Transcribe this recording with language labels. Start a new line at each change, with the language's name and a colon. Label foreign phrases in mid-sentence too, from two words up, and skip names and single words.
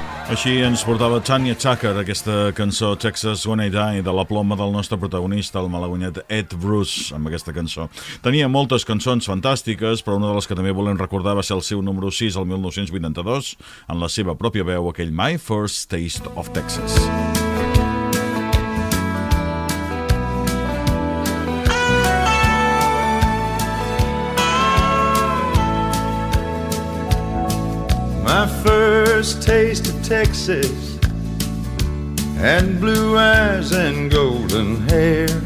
Catalan: Així ens portava Tanya Tucker, aquesta cançó Texas When I Die, de la ploma del nostre protagonista, el malaguanyat Ed Bruce, amb aquesta cançó. Tenia moltes cançons fantàstiques, però una de les que també volem recordar va ser el seu número 6, el 1982, en la seva pròpia veu, aquell My First Taste of Texas.
English: My first taste of Texas had blue eyes and golden hair.